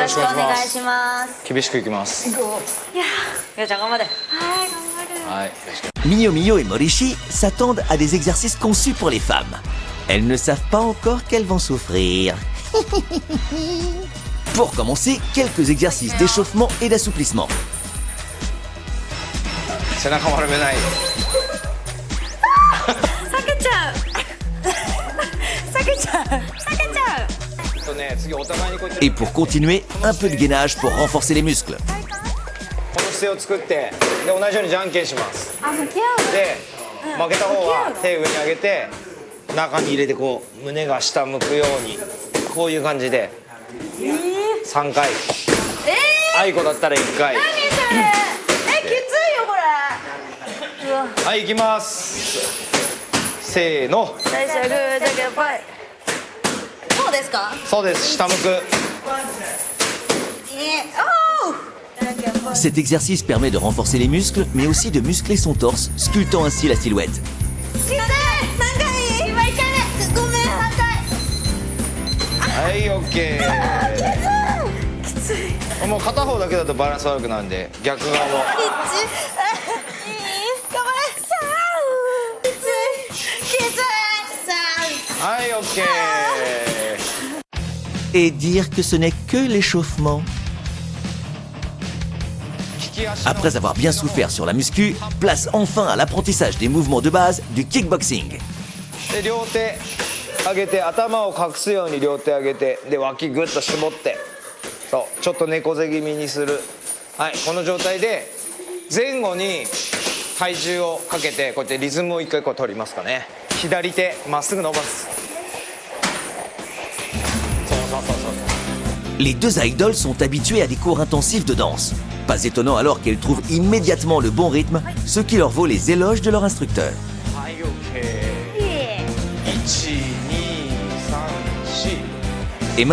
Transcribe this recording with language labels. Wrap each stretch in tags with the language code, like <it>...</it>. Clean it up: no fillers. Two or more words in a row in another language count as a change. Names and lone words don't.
<ja>よろしくお願いします。厳しくいきます。いやちゃん頑張れ。はい、頑張る。はい。</ja> <fr>Mio Mio et Morishi s'attendent à des exercices conçus pour les femmes. Elles ne savent pas encore qu'elles vont souffrir. Pour commencer, quelques exercices d'échauffement et d'assouplissement.</fr> <ja>背中丸めない。避けちゃう。避けちゃう。避けちゃう。次お互いにこうやって</ja> <fr>Et pour continuer, un peu de gainage pour renforcer les muscles.</fr> <ja>この姿勢を作ってで同じようにじゃんけんします。あ、向き合う。で負けた方は手上に上げて中に入れてこう胸が下向くようにこういう感じで3回。あいこだったら1回。何それ？きついよこれ。はい行きます。せーの。最初はグーじゃけんぽい。そうですか？そうです下向く。</ja> <fr>Cet exercice permet de renforcer les muscles, mais aussi de muscler son torse, sculptant ainsi la silhouette.</fr> <ja>はい、オッケー。もう片方だけだとバランス悪くなるんで逆側を。はい、オッケー。</ja> <fr>Et dire que ce n'est que l'échauffement. Après avoir bien souffert sur la muscu, place enfin à l'apprentissage des mouvements de base du kickboxing.</fr> <ja>で両手上げて頭を隠すように両手上げてで脇グッと絞ってそうちょっと猫背気味にする。はい、この状態で前後に体重をかけてこうやってリズムを一回こう取りますかね。左手まっすぐ伸ばす。</ja> <fr>Les deux idoles sont habituées à des cours intensifs de danse. Pas étonnant alors qu'elles trouvent immédiatement le bon rythme, ce qui leur vaut les éloges de leur instructeur.</fr> <ja>はい、OK。1、2、3、4。</ja>